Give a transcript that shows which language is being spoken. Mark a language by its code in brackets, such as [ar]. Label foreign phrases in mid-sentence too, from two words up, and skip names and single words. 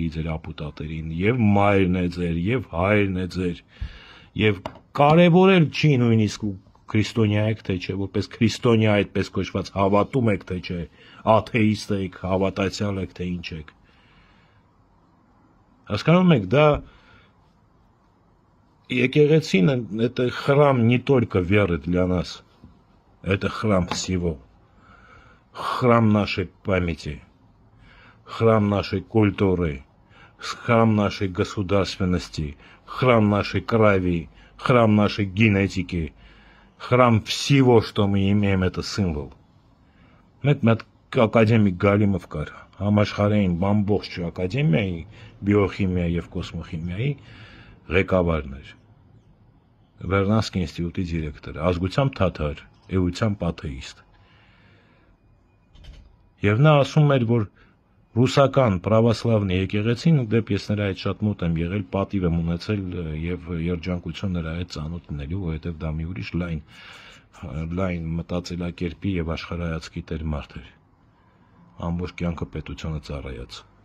[hy] ձեր ապուտատերին, եւ մայրն է ձեր, եւ հայրն է ձեր, եւ կարևորել չի նույնիսկ քրիստոնյա եք, թե չէ, որպես քրիստոնյա այդպես կոչված հավատում եք, թե չէ, աթեիստ եք, հավատացյալ եք, թե ինչ եք։ Հասկանում եք, դա եկեղեցին [ru] это храм не только веры для нас, это храм всего, храм нашей памяти, храм нашей культуры, храм нашей государственности, храм нашей крови, храм нашей генетики, храм всего, что мы имеем, это символ. [hy] Մեկ академик Գալիմով կար, համաշխարհային ամբողջ ակադեմիայի բիոխիմիայի եւ կոսմոխիմիայի ղեկավարն էր։ Վերնասկի ինստիտուտի դիրեկտոր, ազգությամբ թաթար, էությամբ աթեիստ։ Եվ նա ասում էր, որ ռուսական պրավասլավնի եկեղեցին դեպ ես նրա հետ շատ մոտ եմ եղել, պատիվ եմ ունեցել եւ երջանկություն նրա հետ ծանոթ լինելու, որովհետեւ դա մի ուրիշ լայն մտածելակերպի եւ աշխարհայացքի տեր մարդ էր։ Ամբողջ կյանքը պետությունը ծառայած։